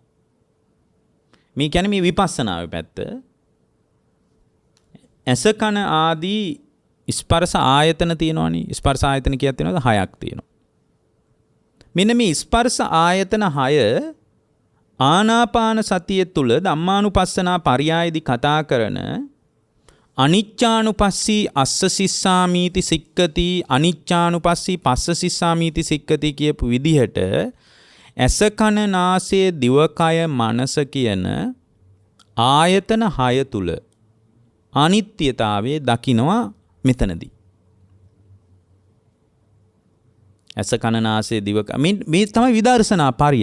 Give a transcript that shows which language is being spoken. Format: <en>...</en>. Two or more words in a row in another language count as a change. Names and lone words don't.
<si>මේ කියන්නේ මේ විපස්සනාවේ පැත්ත. ඇස කන ආදී ස්පර්ශ ආයතන තියෙනවනේ. ස්පර්ශ ආයතන කියත් තියෙනවද? 6ක් තියෙනවා. මෙන්න මේ ස්පර්ශ ආයතන 6 ආනාපාන සතිය තුල ධම්මානුපස්සනා පරියායදී කතා කරන</si> <pi>අනිච්චානුපස්සී අස්ස සිස්සාමීති සික්කති අනිච්චානුපස්සී පස්ස සිස්සාමීති සික්කති</pi> <si>කියපු විදිහට ඇස කන නාසය දිවකය මනස කියන ආයතන 6 තුල අනිත්‍යතාවයේ දකිනවා මෙතනදී. ඇස කන නාසය දිවකය මේ තමයි විදර්ශනා පරියාය.</si>